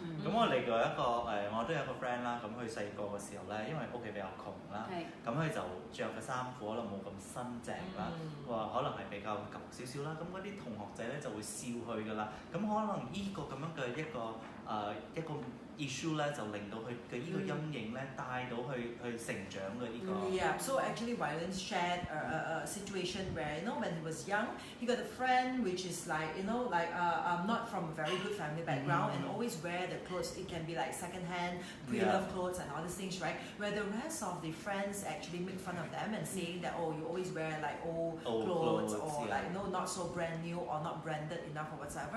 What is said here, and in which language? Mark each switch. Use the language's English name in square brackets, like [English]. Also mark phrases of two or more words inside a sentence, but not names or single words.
[Cantonese] 咁我另外一個我都有一個 friend 啦，咁佢細個嘅時候咧，因為屋企比較窮啦，咁佢就着嘅衫褲可能冇咁新淨啦，話可能係比較舊少少啦，咁嗰啲同學仔咧就會笑佢噶啦，咁可能呢個咁樣嘅一個 issue 咧，就令到佢嘅呢個陰影咧帶到去成長嘅呢個。 [English] Yeah, so actually Rylan shared a situation where, when he was young, he got a friend which is like, not from a very good family background and always wear the clothes. It can be like second-hand, pre-loved clothes and all these things, right? Where the rest of the friends actually make fun of them and saying that, oh, you always wear like old clothes or like not so brand new or not branded enough or whatever.